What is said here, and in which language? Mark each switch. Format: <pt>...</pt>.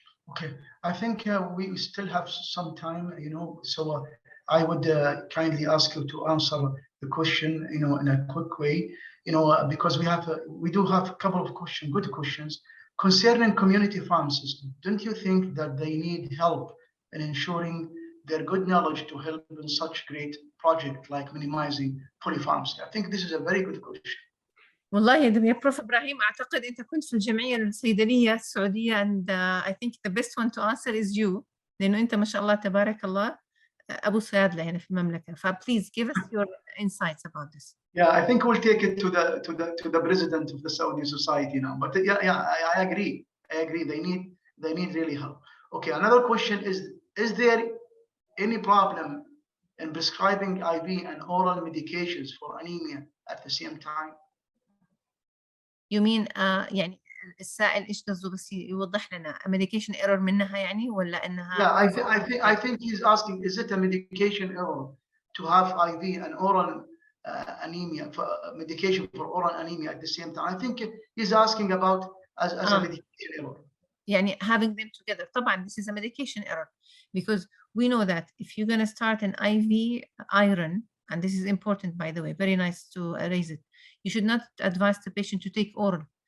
<en>Okay, I think we still have some time, so I would kindly ask you to answer the question, in a quick way, because we do have a couple of good questions concerning community pharmacists. Don't you think that they need help in ensuring their good knowledge to help in such great project like minimizing polypharmacy? I think this is a very good question.</en> <ar>والله يا بروف إبراهيم أعتقد أنت كنت في الجمعية الصيدلية السعودية</ar> <en>and I think the best one to answer is you</en> <ar>لأنه أنت ما شاء الله تبارك الله أبو صيادلة هنا في المملكة.</ar> <en>Please give us your insights about this. Yeah, I think we'll take it to the president of the Saudi society now. But yeah, I agree. They need really help. Okay, another question is there any problem in prescribing IV and oral medications for anemia at the same time? You mean</en> <ar>يعني السائل ايش قصده بس يوضح لنا medication error منها يعني ولا انها</ar> <en>Yeah, I think he's asking, is it a medication error to have IV and oral anemia for medication for oral anemia at the same time? I think he's asking about as a medication error. يعني having them together. طبعا this is a medication error because we know that if you're going to start an IV iron, and this is important by the way, very nice to raise it, you should not advise the patient to take oral.</en>